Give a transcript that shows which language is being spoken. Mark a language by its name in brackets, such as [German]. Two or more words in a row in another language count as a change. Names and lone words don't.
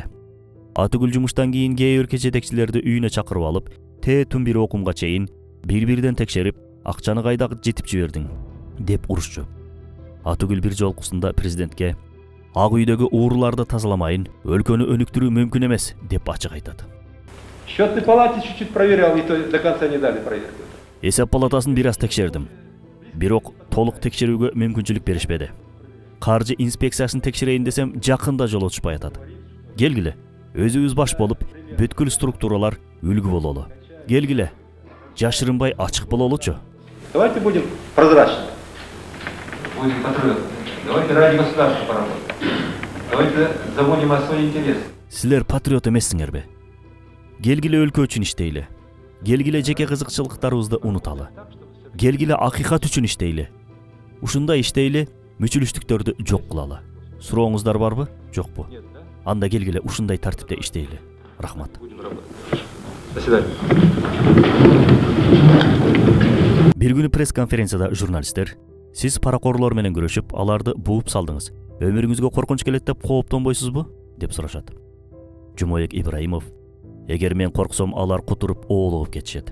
[Kyrgyz] Атүгүл жумуштан кийин кээ өлкө жетекчилерди үйүнө чакырып алып, түн бир окумга чейин бир-бирден текшерип, акчаны кайда жетип жибердиң деп урушчу. Атүгүл бир жолкусунда президентке Ак үйдөгү уурларды тазаламайын, өлкөнү өнүктүрүү мүмкүн эмес деп ачык айтат. [Russian] Счетной палате чуть-чуть проверял, и то до конца не дали проверки. [Kyrgyz] Эсеп палатасын бир аз текшердим. Бирок толук текшерүүгө мүмкүнчүлүк беришпеди. Каржы инспекциясын текшерейин десем, жакында жол отушпай атат. Келгиле, өзүбүз баш болуп, бүткүл структуралар үлгү бололу. Келгиле, жашырынбай ачык бололучу. [Russian] Давайте будем прозрачны. Будем патриотами. Давайте ради государства поработаем. Давайте забудем о своих интересах. [Kyrgyz] Силер патриот эмессиңерби? Келгиле өлкө үчүн иштейли. Келгиле жеке кызыкчылыктарыбызды унуталы. Келгиле акыйкат үчүн иштейли. Ушундай иштейли, мүчүлүштүктөрдү жок кылалы. Сурооңуздар барбы? Жокпу? Анда келгиле ушундай тартипте иштейли. Рахмат. [Russian] До свидания. [Kyrgyz] Бир күнү пресс-конференцияда журналисттер: "Сиз паракорлор менен күрөшүп, аларды бууп салдыңыз. Өмүрүңүзгө коркунуч келет деп кооптонбойсузбу?" деп сурашат. Жумоек Ибраимов: "Эгер мен корксом, алар кутуруп оолугуп кетишет.